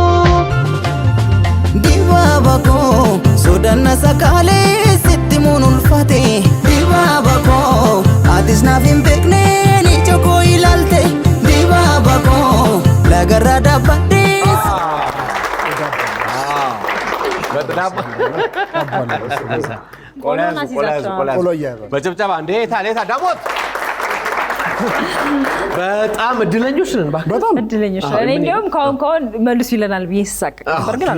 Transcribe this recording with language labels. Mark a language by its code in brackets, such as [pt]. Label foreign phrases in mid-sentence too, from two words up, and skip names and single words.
[om] dibaaba koo sodanna sakaalee sitti muun ulfaate dibaaba koo atis naaf hin beekne ni jokoo ilaalte dibaaba koo lagarraa dhaabbadhee [am] በጭብጨባ እንዴት አሌታ ዳሞት በጣም እድለኞች ነን። በጣም እድለኞች ነን። እኔ እንደውም ካሁን መልሱ ይለናል ብዬ ስሳቅ ነበር፣ ግን